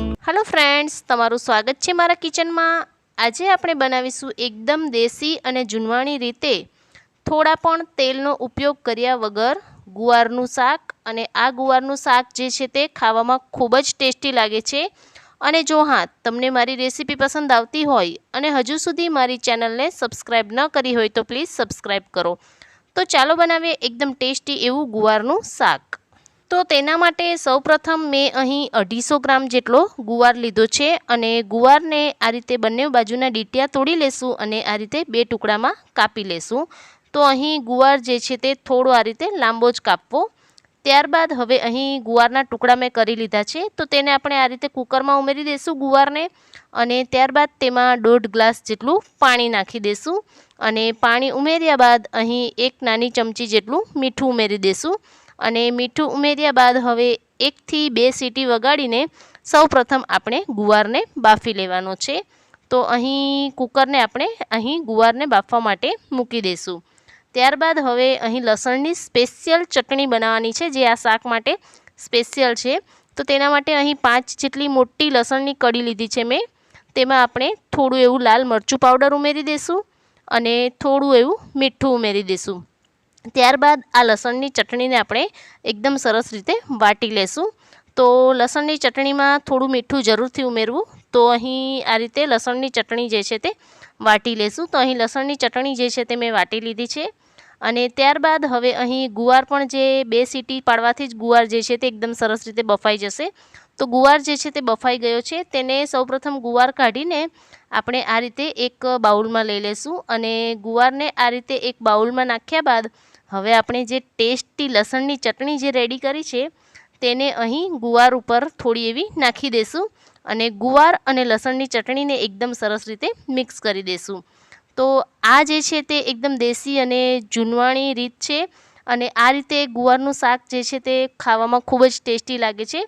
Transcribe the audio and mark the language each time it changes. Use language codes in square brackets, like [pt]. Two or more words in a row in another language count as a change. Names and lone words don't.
[en] Hello friends, [gu] તમારું સ્વાગત છે મારા કિચનમાં। आज આપણે બનાવીશું એકદમ દેશી અને જૂનવાણી રીતે થોડા પણ તેલનો ઉપયોગ કર્યા વગર ગુવારનું શાક। અને આ ગુવારનું શાક જે છે તે ખાવામાં ખૂબ જ ટેસ્ટી લાગે છે। અને જો હા, તમને મારી રેસીપી પસંદ આવતી હોય અને હજુ સુધી મારી ચેનલને સબસ્ક્રાઇબ ન કરી હોય તો પ્લીઝ સબસ્ક્રાઇબ કરો। તો ચાલો બનાવીએ એકદમ ટેસ્ટી એવું ગુવારનું શાક। તો તેના માટે સૌપ્રથમ મેં અહીં 250 ગ્રામ જેટલો ગુવાર લીધો છે અને ગુવારને આ રીતે બંને બાજુના ડીટિયા તોડી લેશું અને આ રીતે બે ટુકડામાં કાપી લેશું। તો અહીં ગુવાર જે છે તે થોડો આ રીતે લાંબો જ કાપવો। ત્યારબાદ હવે અહીં ગુવારના ટુકડા મેં કરી લીધા છે। તો તેને આપણે આ રીતે કુકરમાં ઉમેરી દેશું ગુવારને અને ત્યારબાદ તેમાં 1.5 ગ્લાસ જેટલું પાણી નાખી દેશું અને પાણી ઉમેર્યા બાદ અહીં 1 નાની ચમચી જેટલું મીઠું ઉમેરી દેશું અને મીઠું ઉમેર્યા બાદ હવે 1 થી 2 સીટી વગાડીને સૌ પ્રથમ આપણે ગુવારને બાફી લેવાનો છે। તો અહીં કુકરને આપણે અહીં ગુવારને બાફવા માટે મૂકી દેશું। ત્યારબાદ હવે અહીં લસણની સ્પેશિયલ ચટણી બનાવવાની છે જે આ શાક માટે સ્પેશિયલ છે। તો તેના માટે અહીં 5 જેટલી મોટી લસણની કળી લીધી છે મેં। તેમાં આપણે થોડું એવું લાલ મરચું પાઉડર ઉમેરી દેશું અને થોડું એવું મીઠું ઉમેરી દેશું। ત્યારબાદ આ લસણની ચટણીને આપણે એકદમ સરસ રીતે વાટી લેશું। તો લસણની ચટણીમાં થોડું મીઠું જરૂરથી ઉમેરવું। તો અહીં આ રીતે લસણની ચટણી જે છે તે વાટી લેશું। તો અહીં લસણની ચટણી જે છે તે મેં વાટી લીધી છે અને ત્યારબાદ હવે અહીં ગુવાર પણ જે 2 સીટી પાડવાથી જ ગુવાર જે છે તે એકદમ સરસ રીતે બફાઈ જશે। તો ગુવાર જે છે તે બફાઈ ગયો છે તેને સૌપ્રથમ ગુવાર કાઢીને આપણે આ રીતે એક બાઉલમાં લઈ લેશું અને ગુવારને આ રીતે એક બાઉલમાં નાખ્યા બાદ હવે આપણે જે ટેસ્ટી લસણની ચટણી જે રેડી કરી છે તેને અહીં ગુવાર ઉપર થોડી એવી નાખી દેશું અને ગુવાર અને લસણની ચટણીને એકદમ સરસ રીતે મિક્સ કરી દેશું। તો આ જે છે તે એકદમ દેશી અને જૂનવાણી રીત છે અને આ રીતે ગુવારનું શાક જે છે તે ખાવામાં ખૂબ જ ટેસ્ટી લાગે છે।